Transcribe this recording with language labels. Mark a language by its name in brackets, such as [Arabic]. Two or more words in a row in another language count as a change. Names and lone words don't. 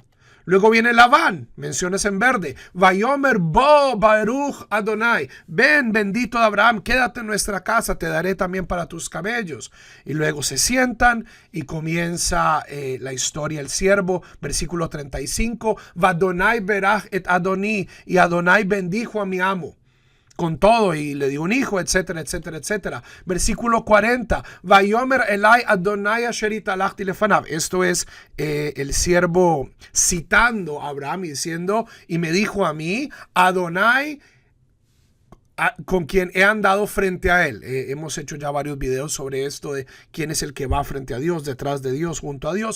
[Spanish] Luego viene Labán, menciones en verde. [Hebrew] ויאמר בוא ברוך אדני. [Spanish] Ven, bendito de Abraham, quédate en nuestra casa, te daré también para tus cabellos. Y luego se sientan y comienza la historia. El siervo, versículo 35. [Hebrew] ואדני ברך את אדני. [Spanish] Y Adonai bendijo a mi amo con todo y le dio un hijo, etcétera, etcétera, etcétera. Versículo 40. [Hebrew] ויאמר אלי אדני אשר התהלכתי לפניו. [Spanish] Esto es el siervo citando a Abraham y diciendo, y me dijo a mí, Adonai, con quien he andado frente a él. Hemos hecho ya varios videos sobre esto de quién es el que va frente a Dios, detrás de Dios, junto a Dios.